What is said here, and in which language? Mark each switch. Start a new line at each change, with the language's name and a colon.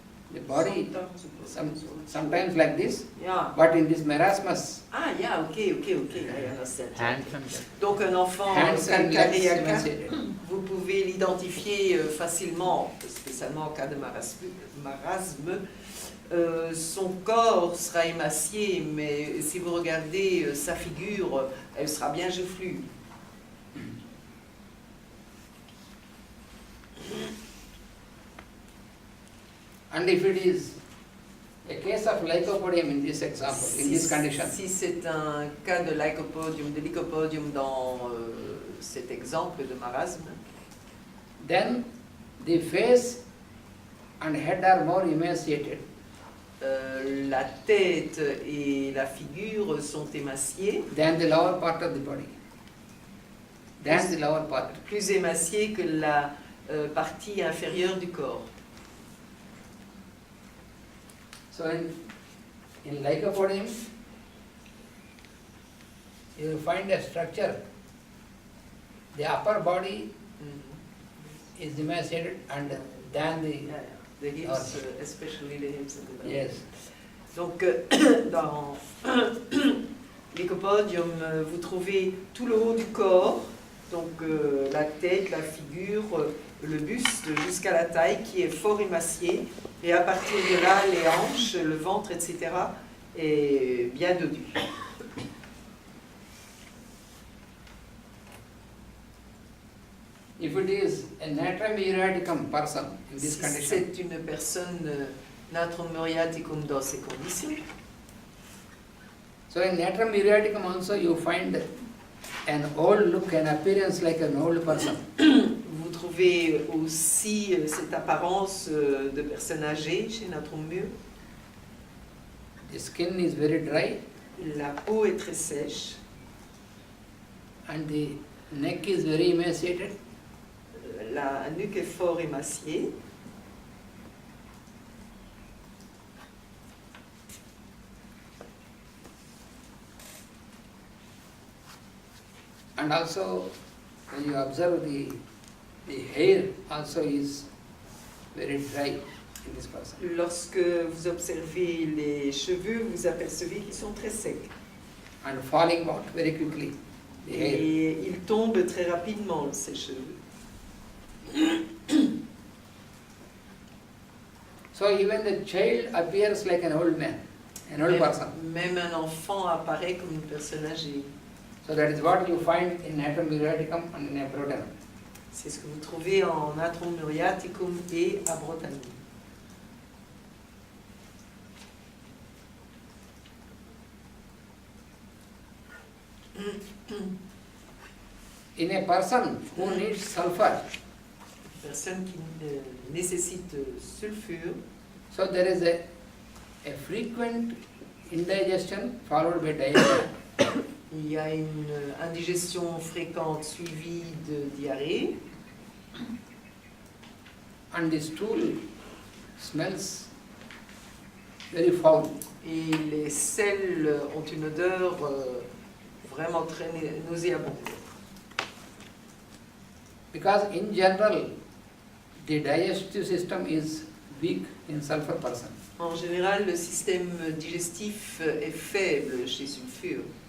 English: The body sometimes like this, Yeah. but in this marasmus. Ah, yeah, okay, I understand. Hands and legs.
French: Donc un enfant
English: Hands and legs
French: calcarea carp,
English: emaciated.
French: vous pouvez l'identifier facilement, spécialement en cas de marasme. Son corps sera émacié, mais si vous regardez sa figure, elle sera bien joufflue.
English: And if it is a case of lycopodium in this example, in this condition,
French: Si c'est un cas de lycopodium dans cet exemple de marasme,
English: then the face and head are more emaciated.
French: La tête et la figure sont émaciées,
English: Than the lower part of the body. Than the lower part.
French: plus émaciées que la partie inférieure du corps.
English: So in lycopodium, you will find a structure. The upper body is emaciated and than the The hips, especially the hips and the belly. Yes.
French: Donc, dans l'Lycopodium, vous trouvez tout le haut du corps, donc la tête, la figure, le buste jusqu'à la taille qui est fort émacié, et à partir de là, les hanches, le ventre, etc. est bien dodu.
English: If it is a natrum muriaticum person in this
French: Si
English: condition,
French: c'est une personne natrum muriaticum dans ces conditions,
English: so in natrum muriaticum also you find an old look, an appearance like an old person.
French: vous trouvez aussi cette apparence de personne âgée chez natrum mur.
English: The skin is very dry
French: La peau est très sèche,
English: and the neck is very emaciated.
French: la nuque est fort émaciée.
English: And also, when you observe the hair also is very dry in this person.
French: Lorsque vous observez les cheveux, vous apercevez qu'ils sont très secs.
English: And falling out very quickly, the hair.
French: Et ils tombent très rapidement, ces cheveux.
English: So even the child appears like an old man, an old person.
French: Même un enfant apparaît comme une personne âgée.
English: So that is what you find in natrum muriaticum and in abrotanum.
French: C'est ce que vous trouvez en natrum muriaticum et abrotanum.
English: In a person who needs sulfur,
French: Personne qui nécessite sulfure,
English: so there is a frequent indigestion followed by diarrhea.
French: il y a une indigestion fréquente suivie de diarrhée,
English: And the stool smells very foul.
French: et les selles ont une odeur vraiment très nauséabonde.
English: Because in general, the digestive system is weak in sulfur person.
French: En général, le système digestif est faible chez sulfure.